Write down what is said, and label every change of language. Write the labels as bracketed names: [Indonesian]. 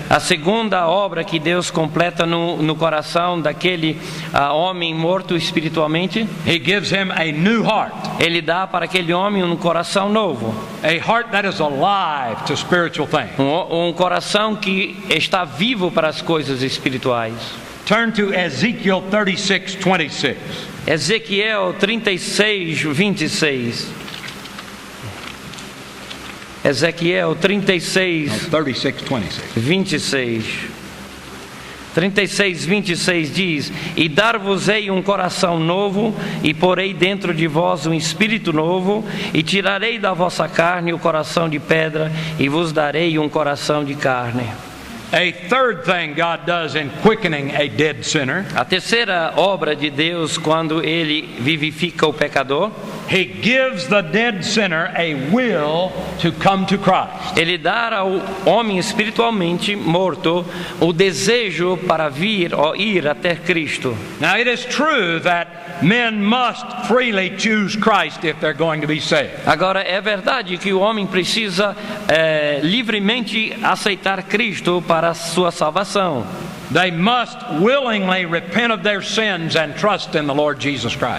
[Portuguese] A segunda obra que Deus completa no coração daquele homem morto espiritualmente, [English] He gives him a new heart, [Portuguese] Ele dá para aquele homem um coração novo. [English] a heart that is alive to spiritual things. [Portuguese] Um coração que está vivo para as coisas espirituais. [English] Turn to Ezekiel 36:26. [Portuguese] Ezequiel 36:26. Ezequiel 36:26. 26. 36:26 diz: E dar-vos-ei um coração novo, e porei dentro de vós um espírito novo, e tirarei da vossa carne o coração de pedra, e vos darei um coração de carne. [English] A third thing God does in quickening a dead sinner, [Portuguese] A terceira obra de Deus quando Ele vivifica o pecador, [English] He gives the dead sinner a will to come to Christ. [Portuguese] Ele dá ao homem espiritualmente morto o desejo para vir ou ir até Cristo. [English] Now it is true that men must freely choose Christ if they're going to be saved. [Portuguese] Agora, é verdade que o homem precisa livremente aceitar Cristo para a sua salvação. [English] They must willingly repent of their sins and trust in the Lord Jesus Christ.